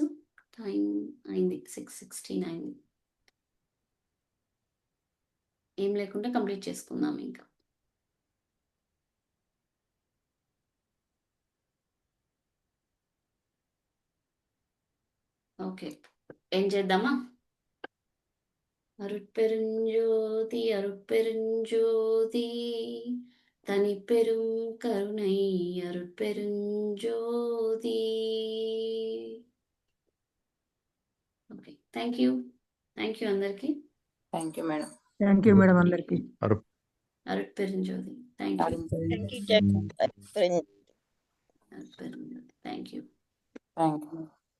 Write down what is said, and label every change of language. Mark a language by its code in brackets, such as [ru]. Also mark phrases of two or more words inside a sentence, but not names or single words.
[te] టైం అయింది 6:16 ఏం లేకుండా కంప్లీట్ చేసుకుందాం ఇంకా. ఓకే, ఏం చేద్దామా? [ta] அருட்பெருஞ்சோதி அருட்பெருஞ்சோதி தனிப்பெரும் கருணை அருட்பெருஞ்சோதி. [te] ఓకే, [en] thank you [te] అందరికి. [en] thank you madam. thank you madam అందరికి. [ta] అరుట్పెరుంజోతి. [en] thank you. thank you. అరుట్పెరుంజోతి. thank you. థ్యాంక్ యూ.